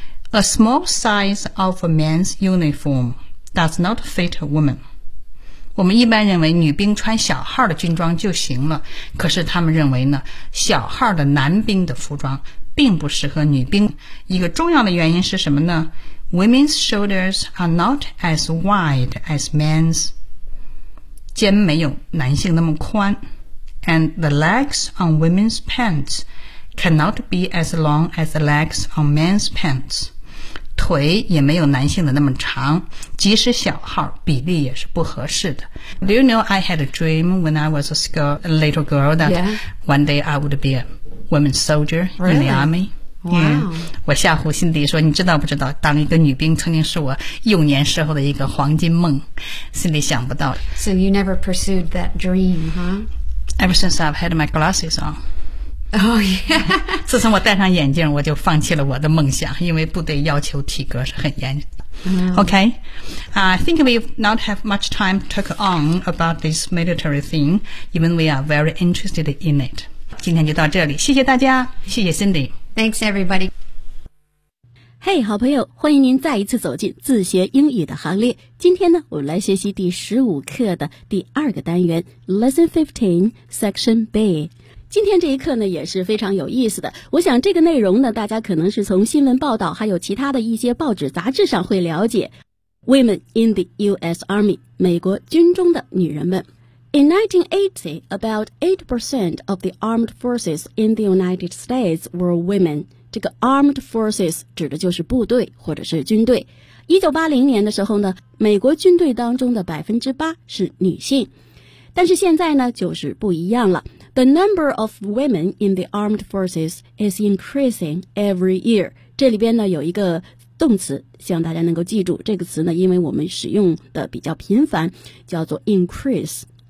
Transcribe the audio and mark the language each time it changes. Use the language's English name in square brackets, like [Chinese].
[English] A small size of a man's uniform does not fit a woman. [Chinese] 我们一般认为女兵穿小号的军装就行了，可是他们认为呢，小号的男兵的服装并不适合女兵。一个重要的原因是什么呢？ [English] Women's shoulders are not as wide as men's. [Chinese] 肩没有男性那么宽。 [English] And the legs on women's pants cannot be as long as the legs on men's pants. [Chinese] 腿也没有男性的那么长，即使小号，比例也是不合适的。 [English] Do you know I had a dream when I was a little girl that one day I would be a woman's soldier in the army? Wow. Yeah. [Chinese] 我吓唬辛迪说，你知道不知道，当一个女兵曾经是我幼年时候的一个黄金梦。辛迪想不到的。 [English] So you never pursued that dream, huh? Ever since I've had my glasses on. Oh, yeah. [Chinese] 自从我戴上眼镜，我就放弃了我的梦想，因为部队要求体格是很严的。 [English] Okay. I think we not have much time to talk on about this military thing, even we are very interested in it. [Chinese] 今天就到这里，谢谢大家，谢谢 Cindy. [English] Thanks, everybody. [Chinese] Hey, 好朋友，欢迎您再一次走进自学英语的行列。今天呢，我们来学习第15课的第二个单元 [English] Lesson 15, Section B。 [Chinese] 今天这一课呢也是非常有意思的，我想这个内容呢大家可能是从新闻报道还有其他的一些报纸杂志上会了解。 [English] Women in the US Army, [Chinese] 美国军中的女人们。 [English] In 1980, about 8% of the armed forces in the United States were women. [Chinese] 这个 [English] armed forces [Chinese] 指的就是部队或者是军队。 1980年的时候呢，美国军队当中的 8% 是女性。但是现在呢就是不一样了。 [English] The number of women in the armed forces is increasing every year. [Chinese] 这里边呢有一个动词，希望大家能够记住这个词呢，因为我们使用的比较频繁，叫做 increase.